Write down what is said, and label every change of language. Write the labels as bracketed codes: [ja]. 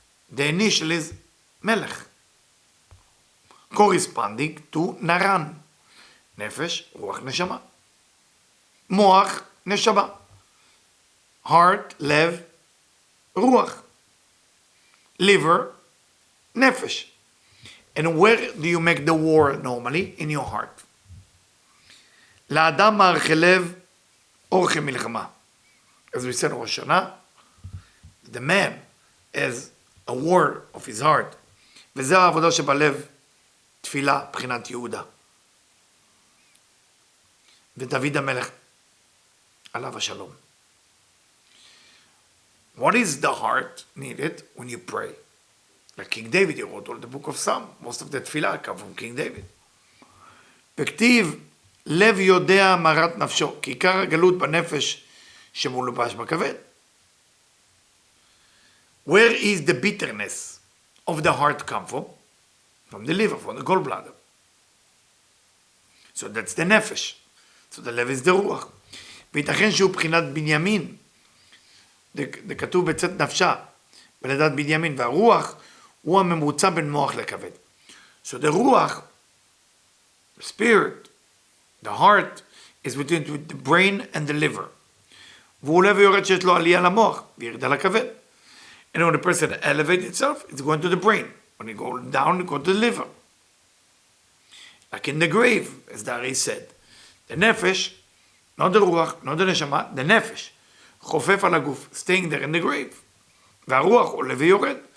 [en] The initial is melech, corresponding to naran, nefesh, ruach, neshama. Moach, neshama. Heart, lev, ruach. Liver, nefesh. And where do you make the war normally? In your heart. [he] לאדם מערכי לב, אורכי מלחמה. [en] As we said in Rosh Hashanah, the man has a war of his heart. [he] וזו העבודה שבלב, תפילה, בחינת יהודה. ודוד המלך, עליו השלום. [en] What is the heart needed when you pray? Like King David, he wrote all the book of Psalm. Most of the tefillah come from King David. [he] וכתיב, לב יודע מרת נפשו, כי עיקר הגלות בנפש שמולבש בכבד. [en] Where is the bitterness of the heart come from? From the liver, from the gallbladder. So that's the nefesh. So the לב is the רוח. [he] וייתכן שהוא בחינת בנימין. זה כתוב בצאת נפשה, בלידת בנימין, והרוח הוא הממוצע בין מוח לכבד. [en] So the רוח, the spirit, the heart, is between the brain and the liver. [he] והוא עולה ויורד שיש לו עלייה למוח, וירדה לכבד. [en] And when the person elevates itself, it's going to the brain. When it goes down, it goes to the liver. Like in the grave, as Dari said. The nefesh, not the ruach, not the neshama, the nefesh. [he] חופף על הגוף, [en] staying there in the grave. [he] והרוח עולה ויורד.